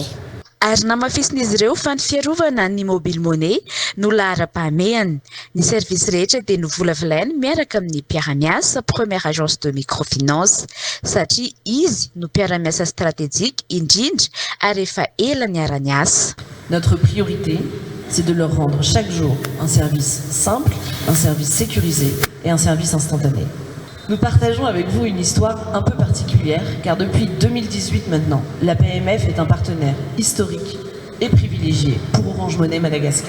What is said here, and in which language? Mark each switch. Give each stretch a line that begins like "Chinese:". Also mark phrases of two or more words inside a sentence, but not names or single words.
Malagasy: Ary namafisina izy ireo fa ny fiarovana ny mobile money no lahara-pahamehany. Ny service rehetra dia novolavolainy miaraka amin'ny mpiara-miasa
French: première agence de microfinance
Malagasy: satria izy no mpiara-miasa stratégique indrindra ary efa ela niara-niasa.
French: Notre priorité, c'est de leur rendre chaque jour un service simple, un service sécurisé et un service instantané. Nous partageons avec vous une histoire un peu particulière, car depuis 2018 maintenant, la PMF est un partenaire historique et privilégié pour Orange Money Madagascar.